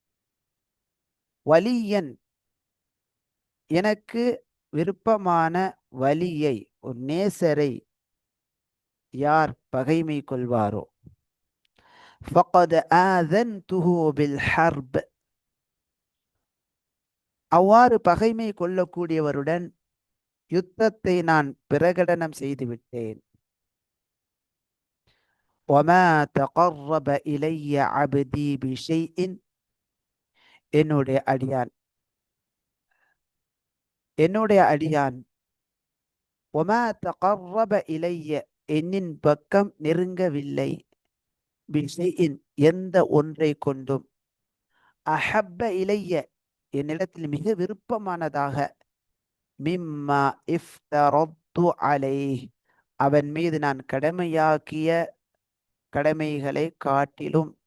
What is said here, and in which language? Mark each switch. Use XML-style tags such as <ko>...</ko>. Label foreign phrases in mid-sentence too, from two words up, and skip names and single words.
<ta>வலியன் எனக்கு விருப்பமான வலியை, ஒரு நேசரை யார் பகைமை கொள்வாரோ,</ta> <ar>فقد آذنته بالحرب,</ar> <ta>அவ்வாறு பகைமை கொள்ளக்கூடியவருடன் யுத்தத்தை நான் பிரகடனம் செய்துவிட்டேன்.</ta> <ar>وَمَا تَقَرَّبَ إِلَيَّ عَبْدِي بِشَيْءٍ,</ar> <ta>என்னுடைய அடியான், என்னுடைய அடியான்,</ta> <ar>وَمَا تَقَرَّبَ إِلَيَّ</ar> <ta>என்னின் பக்கம் நெருங்கவில்லை, பிஷைஇன் எந்த ஒன்றை கொண்டும்,</ta> <ar>أحب إلي</ar> <ta>என்னிடத்தில் மிக விருப்பமானதாக,</ta> <ar>مما افترضت عليه</ar> <ta>அவன் மீது நான் கடமையாக்கிய கடமைகளை காட்டிலும்</ta>